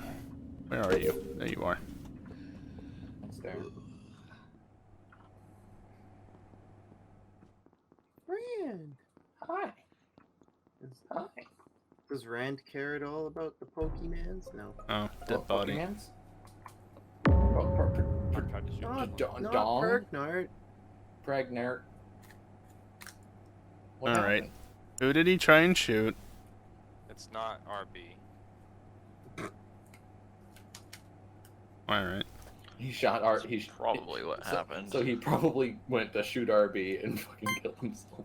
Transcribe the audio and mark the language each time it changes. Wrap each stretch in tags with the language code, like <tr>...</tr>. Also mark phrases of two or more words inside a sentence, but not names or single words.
<en>Where are you? There you are. It's there. Rand! Hi! Hi. Does Rand care at all about the Pokemans? No. Oh, dead body. Pokemans? Dong? Pergnart. Pregnart. Alright. Who did he try and shoot? It's not RB. Alright. He shot R. Probably what happened. So he probably went to shoot RB and fucking killed himself.</en>